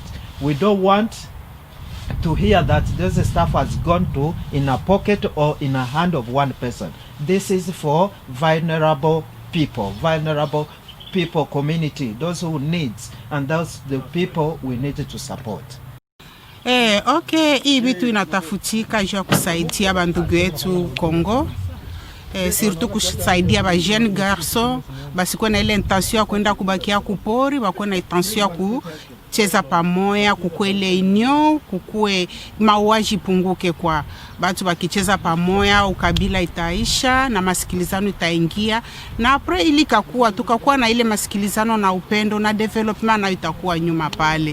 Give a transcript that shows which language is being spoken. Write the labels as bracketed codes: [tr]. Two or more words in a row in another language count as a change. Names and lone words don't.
[en] We don't want to hear that this stuff has gone to in a pocket or in a hand of one person. This is for vulnerable people, community, those who needs, and those the people we need to support. [sw] Okay, hii vitu inatafutika juu ya kusaidia bandugu yetu Kongo. Surtout kusaidia ba [fr] jeune garçon, [sw] basi kwa na ile intention ya kwenda kubakia kupori, bakwe na intention ya kucheza pamoja, kukue ile union, kukue mauaji punguke kwa batu bakicheza pamoja, ukabila itaisha na masikilizano itaingia, na apre ili tukakuwa na ile masikilizano na upendo na development na itakuwa nyuma pale.